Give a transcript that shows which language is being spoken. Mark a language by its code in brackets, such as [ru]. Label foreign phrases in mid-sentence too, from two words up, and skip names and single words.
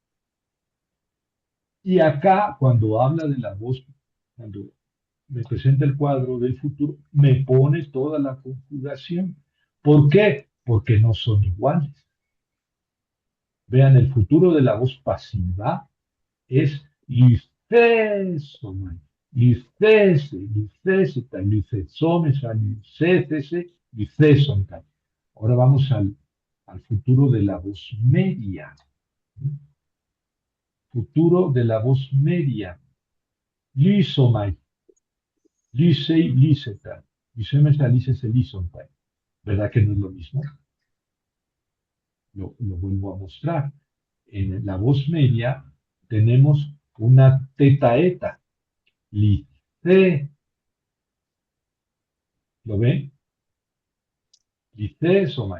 [es] Y acá, cuando habla de la voz, cuando me presenta el cuadro del futuro, me pone toda la conjugación. ¿Por qué? Porque no son iguales. Vean, el futuro de la voz pasiva es [el] λυθήσομαι λυθήσῃ λυθήσεται λυθησόμεθα λυθήσεσθε λυθήσονται. [es] Ahora vamos al futuro de la voz media. Futuro de la voz media. [el] λύσομαι λύσῃ λύσεται λυσόμεθα λύσεσθε λύσονται. [es] ¿Verdad que no es lo mismo? Lo vuelvo a mostrar. En la voz media tenemos una tetaeta, lice, ¿lo ven? [el] λυσ σομαι.